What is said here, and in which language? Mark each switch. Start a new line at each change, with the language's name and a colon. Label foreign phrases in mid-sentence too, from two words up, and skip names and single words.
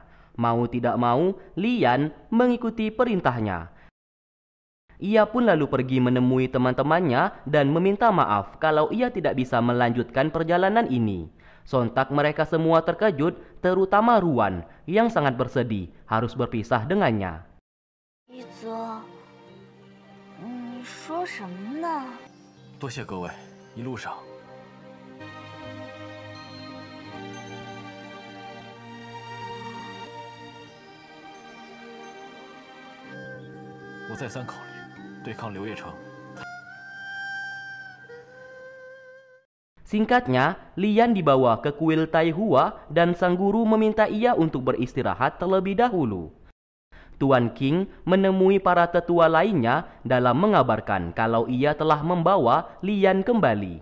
Indonesian: Mau tidak mau, Lian mengikuti perintahnya. Ia pun lalu pergi menemui teman-temannya dan meminta maaf kalau ia tidak bisa melanjutkan perjalanan ini. Sontak mereka semua terkejut, terutama Ruan yang sangat bersedih harus berpisah dengannya.
Chinese: 一泽，你说什么呢？多谢各位，一路上。我再三考虑，对抗刘业成。
Indonesian: Singkatnya, Lian dibawa ke kuil Taihua dan sang guru meminta ia untuk beristirahat terlebih dahulu. Tuan King menemui para tetua lainnya dalam mengabarkan kalau ia telah membawa Lian kembali.